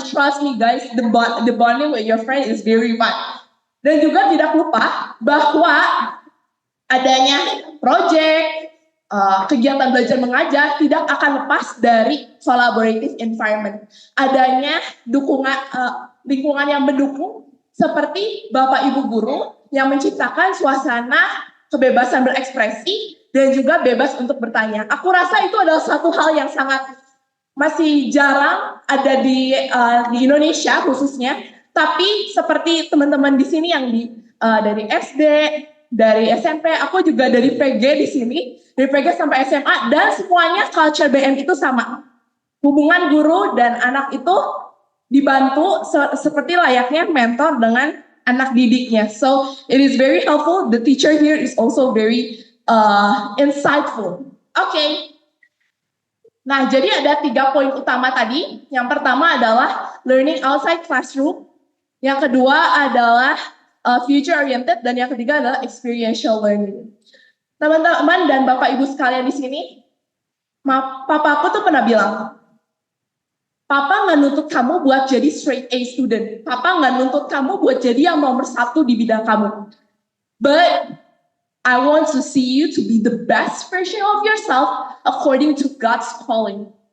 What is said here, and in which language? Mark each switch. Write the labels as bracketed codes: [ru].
[en] Trust me guys, the bonding with your friend is very fun. [id] Dan juga tidak lupa bahwa adanya project, kegiatan belajar mengajar tidak akan lepas dari collaborative environment. Adanya dukungan, lingkungan yang mendukung seperti Bapak Ibu guru yang menciptakan suasana kebebasan berekspresi dan juga bebas untuk bertanya. Aku rasa itu adalah satu hal yang sangat masih jarang ada di Indonesia khususnya. Tapi seperti teman-teman di sini yang dari SD, dari SMP, aku juga dari PG di sini, dari PG sampai SMA, dan semuanya culture BM itu sama. Hubungan guru dan anak itu dibantu seperti layaknya mentor dengan anak didiknya. [en] So it is very helpful. The teacher here is also very insightful. [id] Okay. Nah, jadi ada 3 poin utama tadi. Yang pertama adalah [en] learning outside classroom. [id] Yang kedua adalah [en] future oriented, [id] dan yang ketiga adalah [en] experiential learning. [id] Teman-teman dan Bapak Ibu sekalian di sini, Papa aku tuh pernah bilang, Papa nggak nuntut kamu buat jadi straight A student. Papa nggak nuntut kamu buat jadi yang nomor 1 di bidang kamu. [en] But I want to see you to be the best version of yourself according to God's calling.